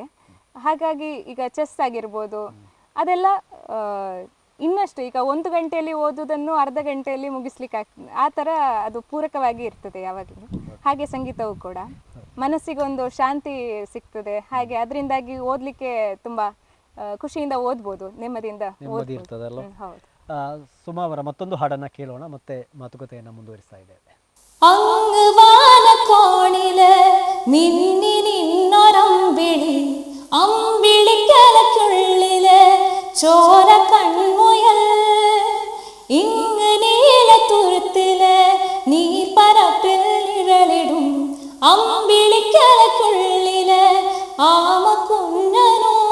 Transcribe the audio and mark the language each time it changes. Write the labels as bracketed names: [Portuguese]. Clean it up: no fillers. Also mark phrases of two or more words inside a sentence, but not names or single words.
[Kannada] ಹಾಗಾಗಿ ಈಗ ಚೆಸ್ ಆಗಿರ್ಬೋದು, ಅದೆಲ್ಲ ಇನ್ನಷ್ಟು ಈಗ 1 ಗಂಟೆಯಲ್ಲಿ ಓದೋದನ್ನು ಅರ್ಧ ಗಂಟೆಯಲ್ಲಿ ಮುಗಿಸ್ಲಿಕ್ಕೆ ಆ ಥರ ಅದು ಪೂರಕವಾಗಿ ಇರ್ತದೆ ಯಾವಾಗಲೂ. ಹಾಗೆ ಸಂಗೀತವು ಕೂಡ ಮನಸ್ಸಿಗೊಂದು ಶಾಂತಿ ಸಿಗ್ತದೆ. ಹಾಗೆ ಅದರಿಂದಾಗಿ ಓದಲಿಕ್ಕೆ ತುಂಬ ಖುಷಿಯಿಂದ ಓದ್ಬೋದು, ನೆಮ್ಮದಿಯಿಂದ ಇರ್ತದಲ್ಲ. ಹೌದು. ಸುಮಾ ಅವರ ಮತ್ತೊಂದು ಹಾಡನ್ನು ಕೇಳೋಣ, ಮತ್ತೆ ಮಾತುಕತೆಯನ್ನು ಮುಂದುವರಿಸ್ತಾ ಇದ್ದೇವೆ. [Malayalam] അങ്ങുവാന കോണില് മിന്നി നിന്നൊരമ്പിളി, അമ്പിളിക്കലക്കുള്ളില് ചോര കൺമുയൽ, ഇങ്ങ് നീലത്തുരുത്തില് നീർപ്പരപ്പിൽ നിഴലിടും അമ്പിളിക്കലക്കുള്ളില് ആമ കുഞ്ഞനോ